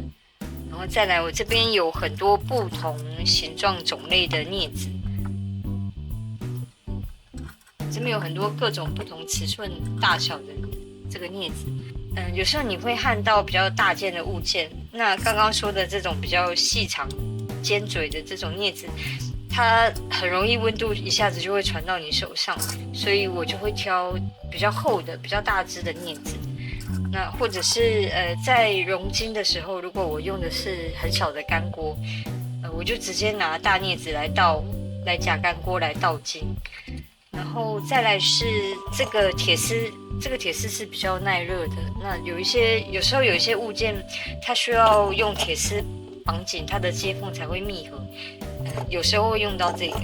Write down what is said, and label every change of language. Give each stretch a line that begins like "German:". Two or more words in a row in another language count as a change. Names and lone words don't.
Chinese: 然後再來，我這邊有很多不同形狀種類的鑷子，這邊有很多各種不同尺寸大小的這個鑷子。有時候你會焊到比較大件的物件，那剛剛說的這種比較細長尖嘴的這種鑷子，它很容易溫度一下子就會傳到你手上，所以我就會挑比較厚的比較大只的鑷子。那或者是在熔金的時候，如果我用的是很小的乾鍋，我就直接拿大鑷子来夹乾鍋來倒金。然後再來是這個鐵絲，這個鐵絲是比較耐熱的。那有時候有一些物件，它需要用鐵絲綁緊它的接縫才會密合，有時候會用到這個。